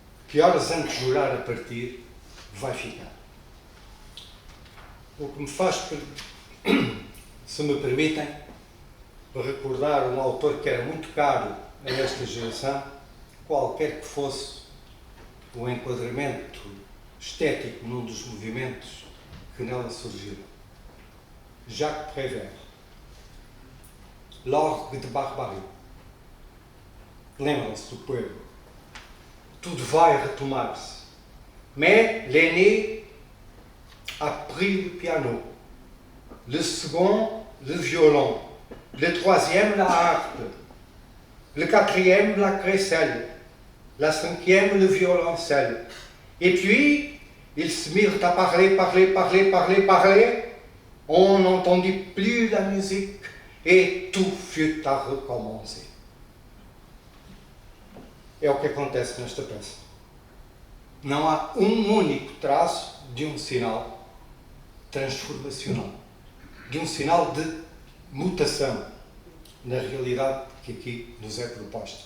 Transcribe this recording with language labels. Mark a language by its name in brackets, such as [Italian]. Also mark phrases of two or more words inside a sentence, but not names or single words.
[Portuguese] que horas antes de jurar a partir, vai ficar. O que me faz, se me permitem, recordar um autor que era muito caro a esta geração, qualquer que fosse o enquadramento estético num dos movimentos que nela surgiram. Jacques Prévert, L'Orgue de Barbarie. Lembram-se do poema. Tudo vai retomar-se. [French] Mais l'aîné a pris le piano, le second le violon, le troisième la harpe, le quatrième la crécelle, la cinquième le violoncelle. Et puis, ils se mirent à parler. On n'entendit plus la musique et tout fut à recommencer. [Portuguese] É o que acontece nesta peça. Não há um único traço de um sinal transformacional, de um sinal de mutação na realidade que aqui nos é proposta.